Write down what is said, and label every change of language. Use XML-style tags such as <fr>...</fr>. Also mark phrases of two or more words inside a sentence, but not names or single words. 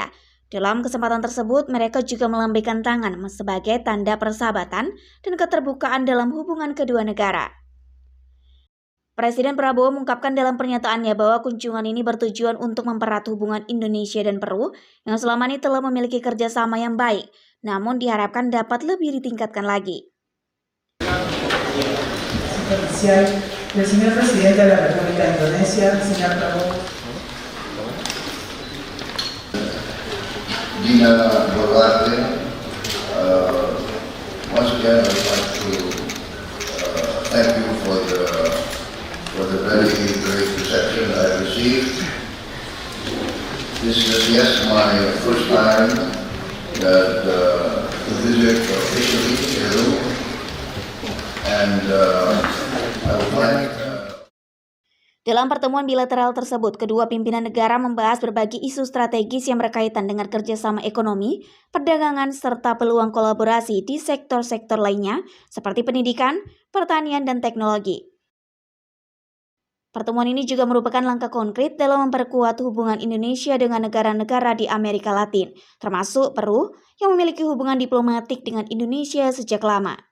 <id>Dalam kesempatan tersebut, mereka juga melambaikan tangan sebagai tanda persahabatan dan keterbukaan dalam hubungan kedua negara. Presiden Prabowo mengungkapkan dalam pernyataannya bahwa kunjungan ini bertujuan untuk mempererat hubungan Indonesia dan Peru yang selama ini telah memiliki kerjasama yang baik, namun diharapkan dapat lebih ditingkatkan lagi.</id> <es>Del señor presidente de la República de Indonesia, señor Prabowo.</es> <en>Dina Boluarte, once again I'd like to thank you for the very great reception I received. This is my first time to visit officially Peru, and I would like.</en> <id>Dalam pertemuan bilateral tersebut, kedua pimpinan negara membahas berbagai isu strategis yang berkaitan dengan kerjasama ekonomi, perdagangan, serta peluang kolaborasi di sektor-sektor lainnya seperti pendidikan, pertanian, dan teknologi. Pertemuan ini juga merupakan langkah konkret dalam memperkuat hubungan Indonesia dengan negara-negara di Amerika Latin, termasuk Peru yang memiliki hubungan diplomatik dengan Indonesia sejak lama.</id>